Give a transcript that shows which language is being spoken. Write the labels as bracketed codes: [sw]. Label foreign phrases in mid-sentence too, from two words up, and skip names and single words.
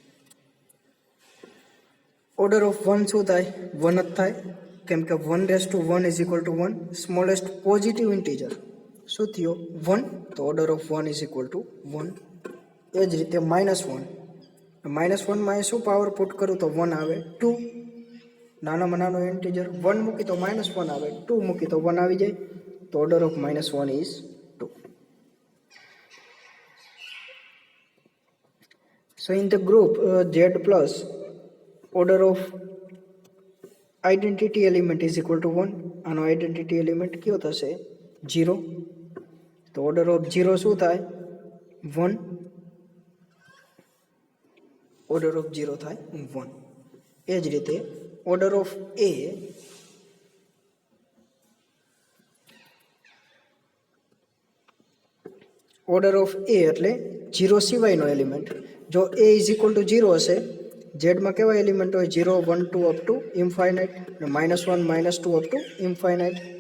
[en] order of 1 [gu] શું થાય 1 જ થાય કેમ કે [en] 1 raise to 1 is equal to 1 smallest positive integer [gu] શું થયો 1 તો [en] order of 1 is equal to 1. [gu] એ જ રીતે -1 માં શું [en] power put [gu] કરું તો 1 આવે 2 નાનામાં નાનો ઇન્ટીજર 1 મૂકી તો -1 આવે 2 મૂકી તો 1 આવી જાય તો [en] order of -1 is 2. So in the group Z plus order of identity element is equal to 1 આનો identity element [gu] કયો થશે 0 તો [en] order of 0 [gu] શું થાય 1 [en] order of 0 થાય 1. [gu] એ જ રીતે [en] order of a [gu] એટલે 0 સિવાયનો એલિમેન્ટ જો [en] a is equal to 0 [gu] હશે ઝેડમાં કેવા એલિમેન્ટ હોય 0 1 2 [en] up to infinite [gu] અને -1 -2 [en] up to infinite.